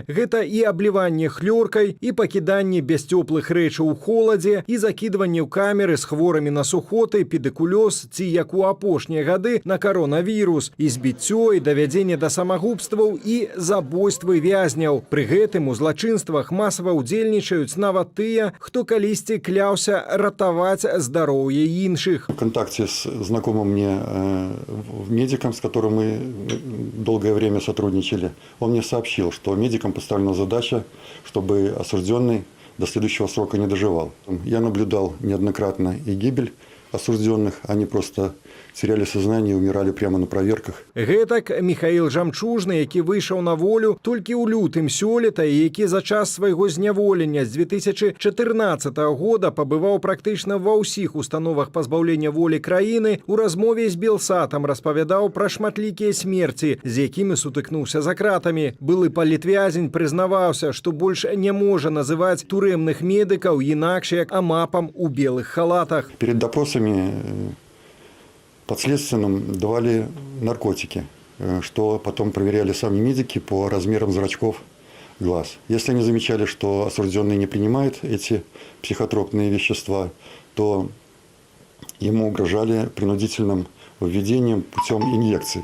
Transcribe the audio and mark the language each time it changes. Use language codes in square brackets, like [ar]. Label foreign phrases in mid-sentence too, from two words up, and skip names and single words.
[be] Гэта і абліванне хлёркай, і пакіданне без цёплых рэчаў у холадзе, і закідванне ў камеры з хворымі на сухоты, педыкулёз, ці, як у апошнія гады, на каронавірус, і збіццё, і давядзенне да самагубстваў, і забойствы вязняў. Пры гэтым у злачынствах масава ўдзельнічаюць нават тыя, хто калісьці кляўся [ru] ратовать здоровье інших. В контакте с знакомым мне медиком, с которым мы долгое время сотрудничали, он мне сообщил, что медикам поставлена задача, чтобы осужденный до следующего срока не доживал. Я наблюдал неоднократно и гибель осужденных, они просто теряли сознание и умирали прямо на проверках. [be] Гэтак Михаил Жамчужны, які выйшаў на волю толькі ў лютым сёлета і які за час свайго зняволення з 2014 года пабываў практычна ва ўсіх установах пазбаўлення волі краіны, у размове з Белсатам распавядаў пра шматлікія смерці, з якімі сутыкнуўся за кратамі. Былы палітвязень прызнаваўся, што больш не можа называць турэмных медыкаў інакш як амапам у белых халатах. [ru] Перед допросами подследственным давали наркотики, что потом проверяли сами медики по размерам зрачков глаз. Если они замечали, что осужденный не принимает эти психотропные вещества, то ему угрожали принудительным введением путем инъекций.